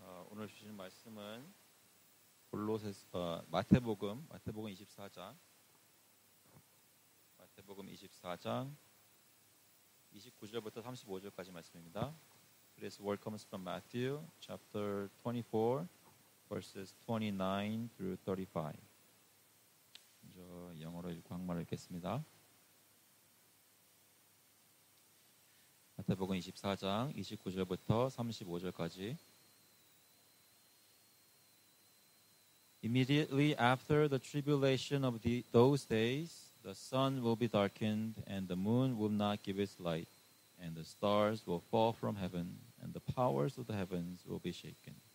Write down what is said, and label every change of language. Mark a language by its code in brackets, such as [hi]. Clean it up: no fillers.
[ko] 오늘 주신 말씀은 마태복음 24장 29절부터 35절까지 말씀입니다. [en] Today's word comes from Matthew chapter 24 verses 29 through 35. [ko] 먼저 영어로 읽고 한국말로 읽겠습니다. 마태복음 24장 29절부터 35절까지. [en] Immediately after the tribulation of those days, the sun will be darkened, and the moon will not give its light, and the stars will fall from heaven, and the powers of the heavens will be shaken.